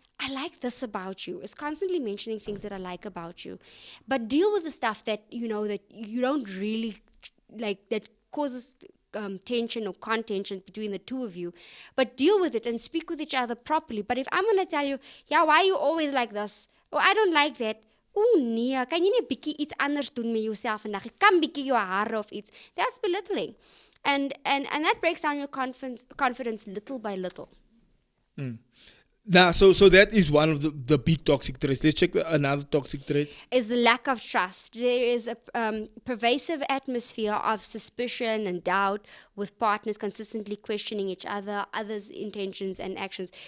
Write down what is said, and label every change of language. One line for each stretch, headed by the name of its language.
English: I like this about you. It's constantly mentioning things that I like about you. But deal with the stuff that, that you don't really like, that causes tension or contention between the two of you. But deal with it and speak with each other properly. But if I'm going to tell you, yeah, why are you always like this? Or I don't like that.
Afrikaans: Oh nee, kan jy nie 'n bietjie iets anders doen met jouself vandag? Jy kan bietjie jou hare of iets.
English: That's belittling. And that breaks down your confidence little by little. Now, so that is one of the big toxic traits. Let's check another toxic trait. Is the lack of trust. There is a pervasive atmosphere of suspicion and doubt, with partners consistently questioning each other, others' intentions and actions.